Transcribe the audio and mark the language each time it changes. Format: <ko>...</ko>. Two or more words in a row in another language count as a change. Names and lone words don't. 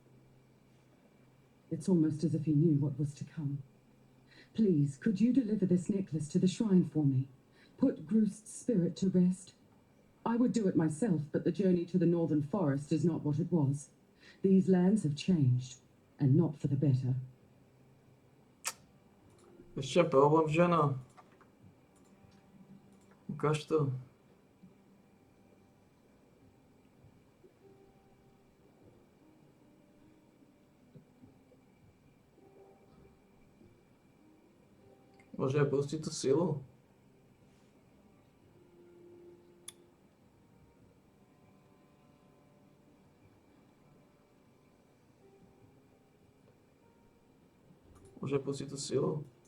<en>It's almost as if he knew what was to come. Please, could you deliver this necklace to the shrine for me? Put Groost's spirit to rest? I would do it myself, but the journey to the northern forest is not what it was. These lands have changed, and not for the better.</en> <cs>Ještě problém, žena. Ukaž to.</cs> <sk>Môže pustiť tú silu? Môže pustiť tú silu?</sk>